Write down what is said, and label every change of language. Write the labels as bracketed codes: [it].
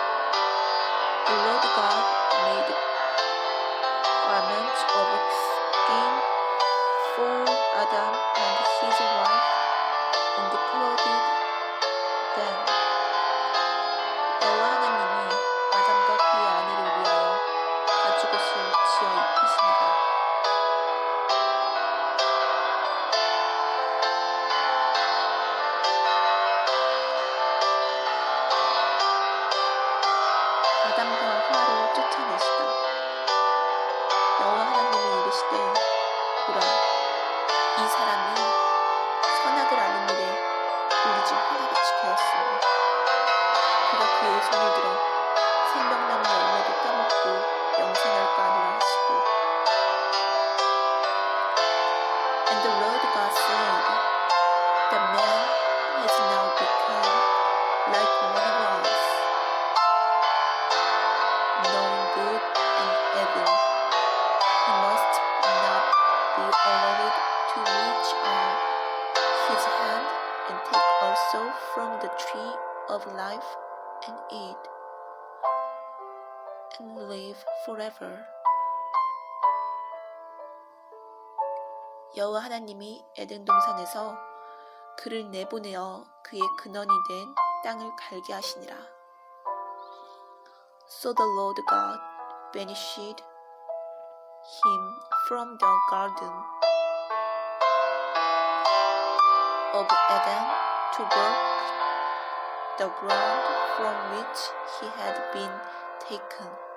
[en] The Lord God made garments of skin for Adam and his wife and clothed them. [ko] 여호와 하나님이 아담과 그의 아내를 위하여 가죽옷을 지어 입히시니라. 아담과 하와를 쫓아내시다. 여호와 하나님이 이르시되 보라, 이 사람이 선악을 아는 일에 우리 중 하나같이 되었으니 그가 그의 손을 들어 생명나무 열매도 따먹고 영생할까 하노라 하시고. [en] And the Lord God said, the man has now become like one of us, knowing good and evil. He must not be allowed to reach out his hand and take also from the tree of life and eat and live forever. [ko] 여호와 하나님이 에덴 동산에서 그를 내보내어 그의 근원이 된 땅을 갈게 하시니라. [en] So the Lord God banished him from the garden of Eden to work the ground from which he had been taken.